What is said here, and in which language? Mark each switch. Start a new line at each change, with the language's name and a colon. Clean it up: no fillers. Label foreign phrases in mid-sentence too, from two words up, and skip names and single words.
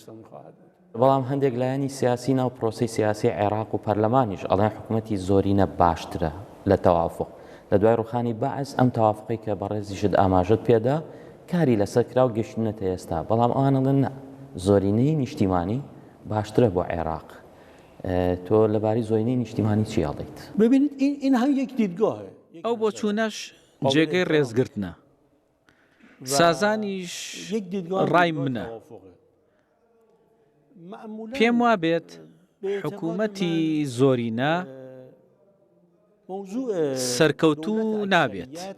Central Kurdish: بەڵام هەندێک لایەنی سیاسی ناو پرۆسی سیاسی عێراق و پەرلەمانیش ئەڵێن حکوومەتی زۆرینە باشترە لە تەوافق لە دوای ڕوخانی بەعز ئەم تەوافقی کە بەڕێزیشت ئاماژت پێدا کاری لەسەر کرا و گەشتنەتە ئێستا بەڵام ئەوانەڵێن نە زۆرینەی نیشتیمانی باشترە بۆ عێراق. تۆ لەباری زۆرینەی نیشتیمانی چی هەڵدەیت؟
Persian: ببینید این هم یک دیدگاهه.
Central Kurdish: ئەو بۆ چوونەش جێگەی ڕێزگرتنە. سازانیش ڕای منە. پێم وا بێت حکوومەتی زۆرینە سەرکەوتوو نابێت.